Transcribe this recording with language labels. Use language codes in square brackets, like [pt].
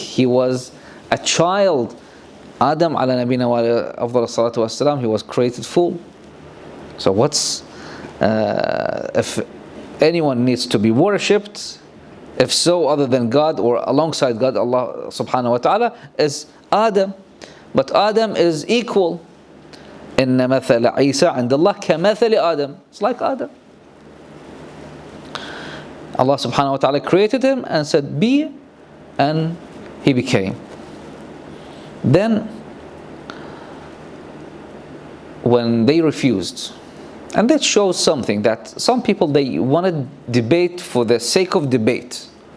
[en] He was a child. Adam [ar] ala nabina wa afdal salatu wassalam, [en] he was created full. So what's, if anyone needs to be worshipped, if so, other than God or alongside God, Allah subhanahu wa ta'ala, is Adam. But Adam is equal. [ar] إِنَّ مَثَلَ عِيسَى عِنْدَ اللَّهِ كَمَثَلِ Adam. [en] It's like Adam. Allah subhanahu wa ta'ala created him and said, be, and he became. Then, when they refused, and that shows something, that some people, they want to debate for the sake of debate.